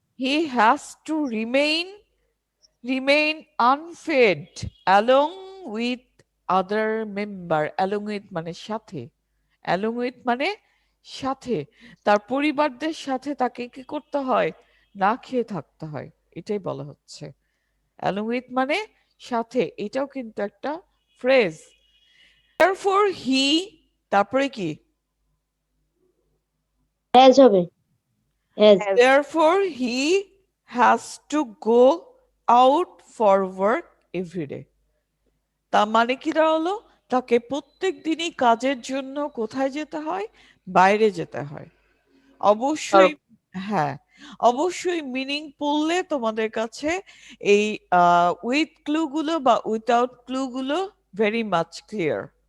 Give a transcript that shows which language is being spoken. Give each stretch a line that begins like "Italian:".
English: he has to remain unfed along with other member, along with
Bangla: মানে সাথে,
English: along with মানে সাথে,
Bangla: তার পরিবারদের সাথে তাকে কি করতে হয়? না খেয়ে থাকতে হয়, এটাই বলা হচ্ছে।
English: along with
Bangla: মানে সাথে, এটাও কিন্তু একটা ফ্রেজ।
English: therefore he,
Bangla: তারপরে কি?
English: has
Bangla: হবে। Has
English: has therefore he has to go out for work every day,
Bangla: তার মানে কি দাঁড়ালো? তাকে প্রত্যেক দিনই কাজের জন্য কোথায় যেতে হয়? বাইরে যেতে হয়। অবশ্যই হ্যাঁ, অবশ্যই মিনিং পড়লে তোমাদের কাছে এই উইথ ক্লু গুলো বা উইথাউট ক্লু গুলো
English: Very much clear.